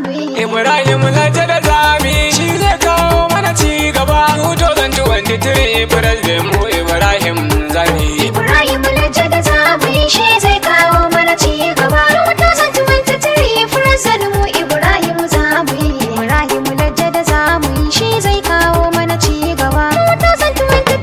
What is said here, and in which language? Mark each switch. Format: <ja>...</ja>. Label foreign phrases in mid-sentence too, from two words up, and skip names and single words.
<ha>Ibrahim Lajja da Zami shi zai kawo mana ci gaba.</ha> <en>Two thousand twenty-three, President mu Ibrahim Zami.</en> <ha>Ibrahim Lajja da Zami shi zai kawo mana ci gaba.</ha> <en>Two thousand twenty-three, President mu Ibrahim Zami.</en> <ha>Ibrahim Lajja da Zami shi zai kawo mana ci gaba.</ha> <en>Two thousand twenty-three,</en>